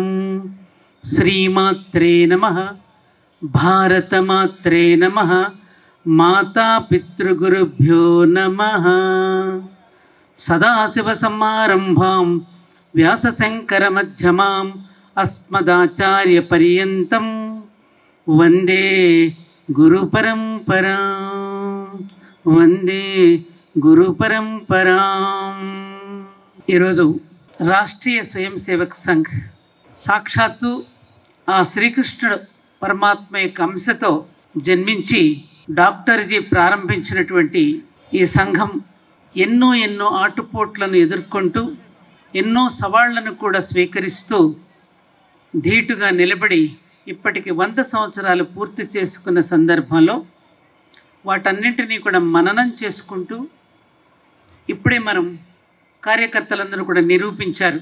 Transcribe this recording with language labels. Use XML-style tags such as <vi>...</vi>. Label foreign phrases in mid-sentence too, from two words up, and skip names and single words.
<sa>श्रीमात्रे नमः। भारतमात्रे नमः। मातापितृगुरुभ्यो नमः। सदाशिवसमारम्भां व्यासशङ्करमध्यमाम् अस्मदाचार्यपर्यन्तं वन्दे గురుపరంపరాం.</sa> <te>ఈరోజు రాష్ట్రీయ స్వయం సేవక్ సంఘ్ సాక్షాత్తు ఆ శ్రీకృష్ణుడు పరమాత్మ యొక్క అంశతో జన్మించి డాక్టర్జీ ప్రారంభించినటువంటి ఈ సంఘం ఎన్నో ఆటుపోట్లను ఎదుర్కొంటూ ఎన్నో సవాళ్లను కూడా స్వీకరిస్తూ ధీటుగా నిలబడి ఇప్పటికి 100 సంవత్సరాలు పూర్తి చేసుకున్న సందర్భంలో వాటన్నింటినీ కూడా మననం చేసుకుంటూ ఇప్పుడే మనం కార్యకర్తలందరూ కూడా నిరూపించారు.</te>